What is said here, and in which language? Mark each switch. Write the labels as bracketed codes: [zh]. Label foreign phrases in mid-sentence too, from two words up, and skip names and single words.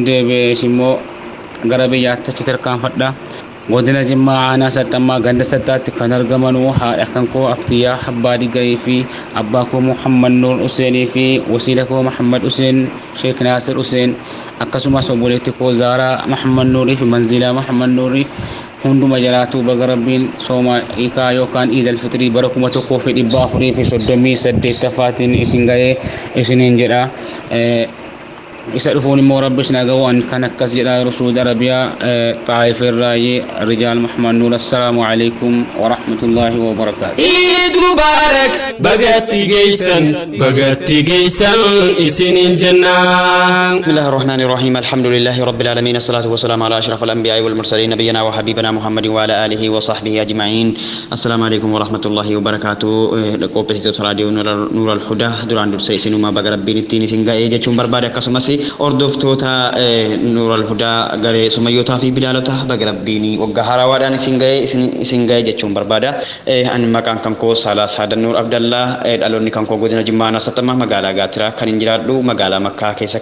[om] deebi'ees immoo gara biyyaatti achi tarkaanfadha godina Jimmaa aanaa Saxxammaa ganda Sattaatti kan argamanuu haadha kan koo Abdiyyaa Abbaa Digayii fi abbaa koo Muhammad Nuur Huseenii fi wasiila koo Muhammad Huseen Sheek Naasir Huseen akkasumas obboleetti koo Zaaraa Muhammad Nuurii fi Manzilaa Muhammad Nuurii hunduma jiraatu baga rabbiin sooma hiikaa yookaan Eid al-Fitrii bara 1438 isin ga'ee isiniin jedha isa dhufuun immoo rabbi isin haga'u an kan akkas jedha Sacuudi Arabiyaa Xaayif irraayi Rijaal Muhammad Nuur [ar] السلام عليكم ورحمة الله وبركاته عيد مبارك [om] bagatti geysan isinin jannah [ar] بسم الله الرحمن الرحيم الحمد لله رب العالمين الصلاة والسلام على أشرف الأنبياء والمرسلين نبينا وحبيبنا محمد وعلى آله وصحبه أجمعين السلام عليكم ورحمة الله وبركاته قوبتي راديو نور الهدى [om] duraan dursee isinuma baga rabbiin ittiin isin ga'ee jechuun barbaade akkasumas hordoftoota Nuur al-Hudaa garee sumayyootaa fi bilaalota baga rabbiin waggaa haarawaadhaan isin ga'ee jechuun barbaada ani maqaan kan koo Saalaa Saadan Nuur Abdallaa dhaloonni kan koo godina Jimmaa aanaa Saxxammaa magaalaa Gaatiraa kan hin jiraadhu magaalaa Makkaa keessa